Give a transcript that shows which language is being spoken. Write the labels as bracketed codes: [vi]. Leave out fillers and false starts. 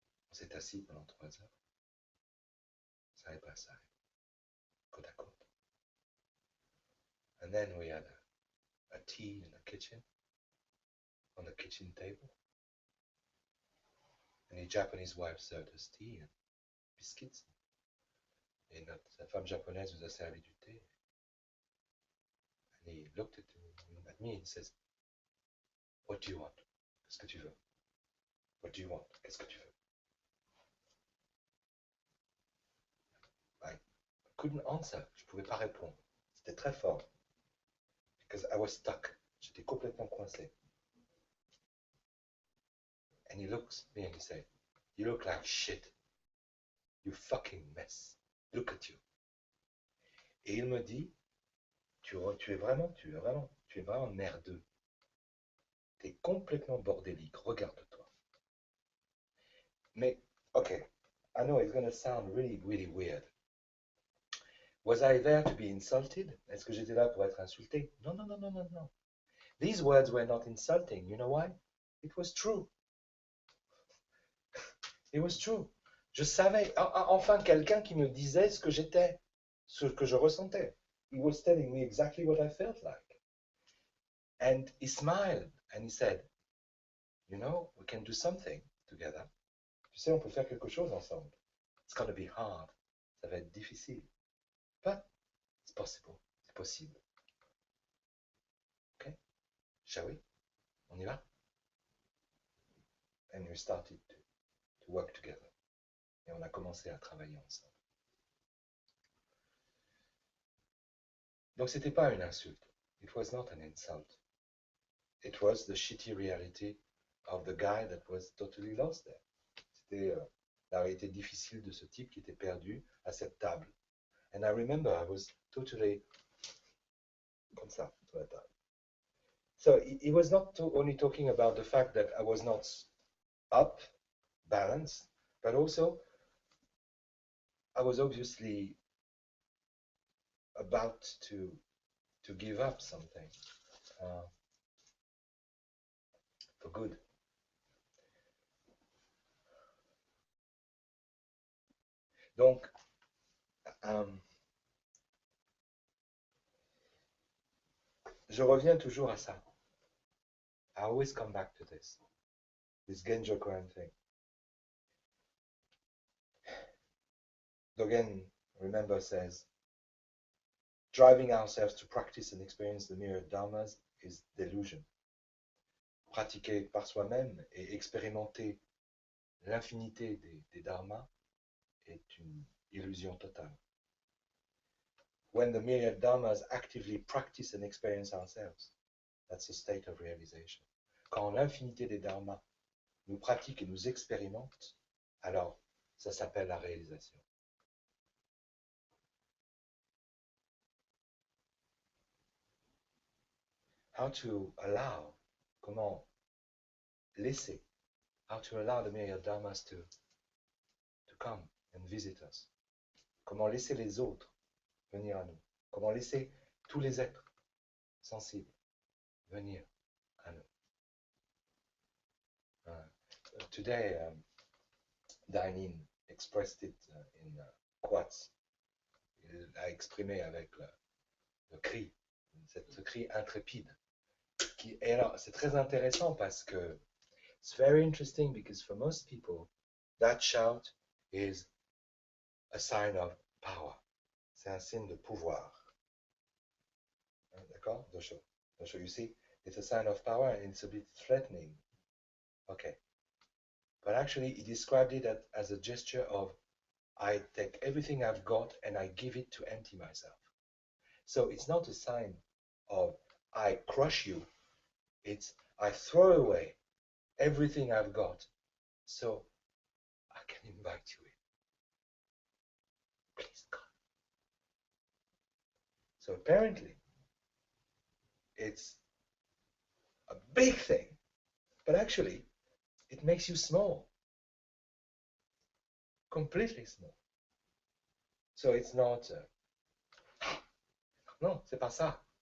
[fr] On s'est assis pendant 3 heures, [en] side by side, [fr] côte à côte. [en] And then we had a tea in the kitchen, on the kitchen table. And his Japanese wife served us tea and biscuits. [fr] Et sa femme japonaise nous a servi du thé. [en] And he looked at me and says, "What do you want? [fr] Qu'est-ce que tu veux? [en] What do you want? [fr] Qu'est-ce que tu veux?" [en] I couldn't answer. [fr] Je ne pouvais pas répondre. C'était très fort. [en] Because I was stuck. [fr] J'étais complètement coincé. [en] And he looks at me and he said, "You look like shit. You fucking mess. Look at you." [fr] Et il me dit, tu es vraiment merdeux. Tu es complètement bordélique, regarde-toi. [en] Mais, okay, I know it's going to sound really, really weird. Was I there to be insulted? [fr] Est-ce que j'étais là pour être insulté? Non, non, non, non, non, non. [en] These words were not insulting. You know why? It was true. It was true. [fr] Je savais, enfin quelqu'un qui me disait ce que j'étais, ce que je ressentais. [en] He was telling me exactly what I felt like. And he smiled and he said, you know, we can do something together. [fr] Tu sais, on peut faire quelque chose ensemble. [en] It's going to be hard. [fr] Ça va être difficile. [en] But it's possible. [fr] C'est possible. [en] Okay? Shall we? [fr] On y va? [en] And we started to work together. [fr] Et on a commencé à travailler ensemble. Donc c'était pas une insulte. [en] It was not an insult. It was the shitty reality of the guy that was totally lost there. [fr] C'était la réalité difficile de ce type qui était perdu à cette table. [en] And I remember I was totally [fr] comme ça sur la table. [en] So he was not only talking about the fact that I was not up, balanced, but also I was obviously about to give up something for good. [fr] Donc, je reviens toujours à ça. [en] I always come back to this Genjo Koan thing. Dogen, remember, says, driving ourselves to practice and experience the myriad dharmas is delusion. [fr] Pratiquer par soi-même et expérimenter l'infinité des dharmas est une illusion totale. [en] When the myriad dharmas actively practice and experience ourselves, that's a state of realization. [fr] Quand l'infinité des dharmas nous pratique et nous expérimente, alors ça s'appelle la réalisation. [en] How to allow, [fr] comment laisser, [en] how to allow the myriad dharmas to come and visit us. [fr] Comment laisser les autres venir à nous. Comment laisser tous les êtres sensibles venir à nous. [en] Today, Dainin expressed it in quotes. [fr] Il a exprimé avec le cri, ce cri intrépide. Et alors, c'est très intéressant parce que [en] it's very interesting because for most people, that shout is a sign of power. [fr] C'est un signe de pouvoir. D'accord? [en] Teisho, you see, it's a sign of power and it's a bit threatening. Okay. But actually, he described it as a gesture of, I take everything I've got and I give it to empty myself. So it's not a sign of, I crush you. It's, I throw away everything I've got so I can invite you in. Please come. So apparently, it's a big thing, but actually, it makes you small. Completely small. So it's not, [fr] non, c'est pas ça.